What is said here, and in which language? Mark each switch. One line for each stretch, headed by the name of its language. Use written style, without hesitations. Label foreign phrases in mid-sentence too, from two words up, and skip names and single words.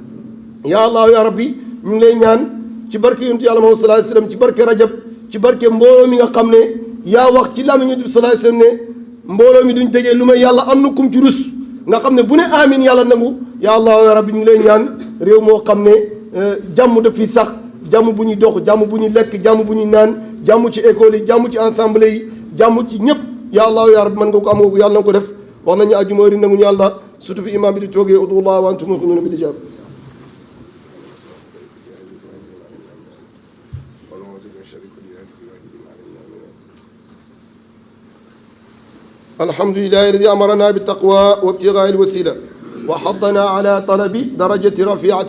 Arabic: يا الله يا رب
Wolof: ñu ngi lay ñaan ci barke yonent yàlla Muhammad
Arabic: صلى الله عليه وسلم
Wolof: ci barke rajab ci barke mbooloo mi nga xam ne yaa wax ci làmmiñ yonent bi sallallahu alayhi wasallam ne mbooloo mi duñ tegee lu may yàlla am na kum ci rus nga xam ne bu ne amin yàlla nangu
Arabic: يا الله يا رب
Wolof: ñu ngi lay ñaan réew moo xam ne jàmm daf fi sax jàmm bu ñuy dox jàmm bu ñuy lekk jàmm bu ñuy naan jàmm ci école yi jàmm ci ensemble yi jàmm ci ñëpp
Arabic: يا الله يا رب
Wolof: mën nga ko am nga ko yàlla na ko def wax nañu àjjuma heure nangu ñu yàlla surtout fi imam bi di toogee
Arabic: ادعوا الله وأنتم موقنون بالإجابة الحمد لله الذي أمرنا بالتقوى وابتغاء الوسيلة وحضنا على طلب درجة رفيعة